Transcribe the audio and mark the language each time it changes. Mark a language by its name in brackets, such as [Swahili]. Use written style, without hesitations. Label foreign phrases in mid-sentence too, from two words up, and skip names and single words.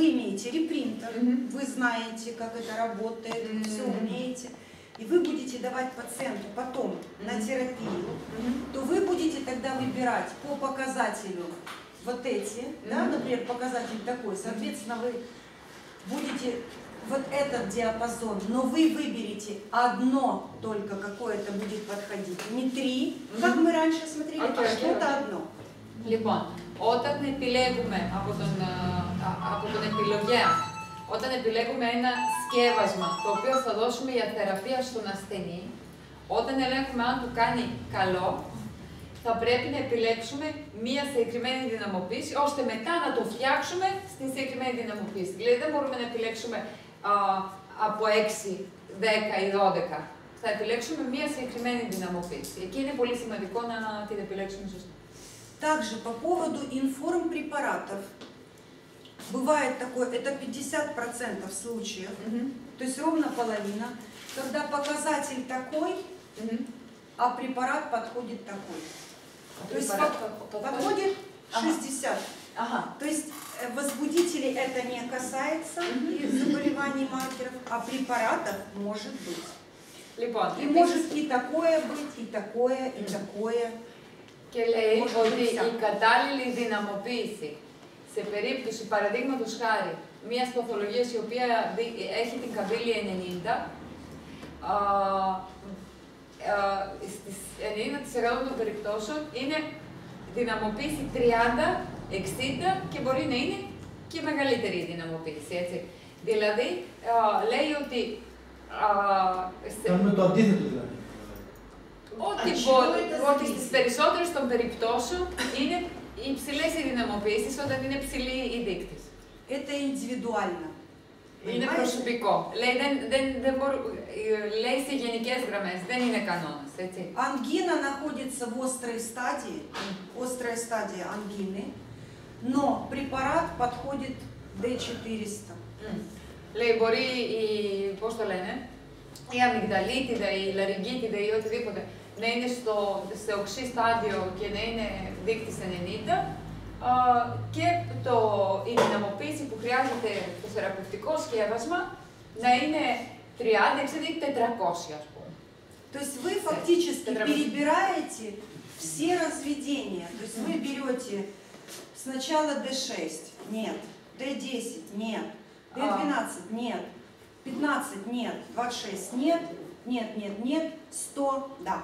[Russian] имеете репринтер, вы знаете, как это работает, все умеете, и вы будете давать пациенту потом на терапию, то вы будете тогда выбирать по показателю вот эти, да, например, показатель такой, соответственно, вы будете вот этот диапазон, но вы выберете одно только какое-то будет подходить, не три, как мы раньше смотрели, а что-то одно. [Greek] Λοιπόν, όταν επιλέγουμε από τον επιλογέα, όταν επιλέγουμε ένα σκεύασμα το οποίο θα δώσουμε για θεραπεία στον ασθενή, όταν ελέγχουμε αν του κάνει καλό, θα πρέπει να επιλέξουμε μία συγκεκριμένη δυναμοποίηση, ώστε μετά να το φτιάξουμε στην συγκεκριμένη δυναμοποίηση. Δηλαδή δεν μπορούμε να επιλέξουμε από 6, 10 ή 12. Θα επιλέξουμε μία συγκεκριμένη δυναμοποίηση. Εκεί είναι πολύ σημαντικό να την επιλέξουμε σωστά. [Russian] Также по поводу информпрепаратов. Бывает такое, это 50% случаев, то есть ровно половина, когда показатель такой, а препарат подходит такой. То есть подходит 60. То есть возбудителей это не касается, заболеваний маркеров, а препаратов может быть. И может и такое быть, и такое, и такое. [Greek] Και λέει ότι η κατάλληλη δυναμοποίηση σε περίπτωση, παραδείγματος χάρη, μιας παθολογίας η οποία έχει την καμπύλη 90, στις 90% των περιπτώσεων είναι δυναμοποίηση 30, 60 και μπορεί να είναι και μεγαλύτερη η δυναμοποίηση, έτσι. Δηλαδή, λέει ότι... Κάνουμε το αντίθετο δηλαδή. Ότι στις περισσότερες των περιπτώσεων είναι υψηλές οι δυναμοποίησεις όταν είναι ψηλή η δείκτης. [Russian] Это индивидуально. [Greek] Είναι προσωπικό. Λέει σε γενικές γραμμές, δεν είναι κανόνας, έτσι. [Russian] Ангина находится в острой стадии, острая стадия ангины, но препарат подходит D400. [Greek] Λέει, μπορεί, πώς το λένε, η αμυγδαλίτιδα, η λαρυγγίτιδα ή οτιδήποτε να είναι στο οξύ στάδιο και να είναι δείκτης 90 και η δυναμοποίηση που χρειάζεται το θεραπευτικό σκεύασμα να είναι 30, 60 ή 400, ας πούμε. [Russian] То есть вы фактически перебираете все разведения. То есть вы берете сначала D6, нет, D10, нет, D12, нет, 15, нет, 26, нет, нет, нет, нет, 100, да.